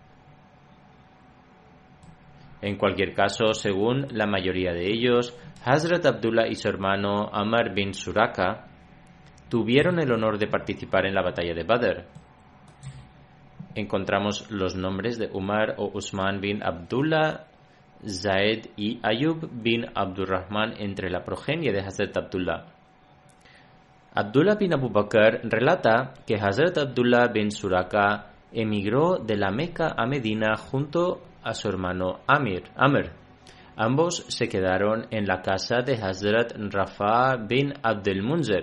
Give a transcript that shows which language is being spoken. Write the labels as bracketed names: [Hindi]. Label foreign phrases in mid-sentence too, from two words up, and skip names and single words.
[Spanish] En cualquier caso, según la mayoría de ellos, Hazrat Abdullah y su hermano Amr bin Suraka tuvieron el honor de participar en la batalla de Badr. Encontramos los nombres de Umar o Usman bin Abdullah, Zaid y Ayub bin Abdurrahman entre la progenie de Hazrat Abdullah. Abdullah bin Abu Bakr relata que Hazrat Abdullah bin Suraka emigró de la Meca a Medina junto a su hermano Amr. Ambos se quedaron en la casa de Hazrat Rafa bin Abdul Munzir.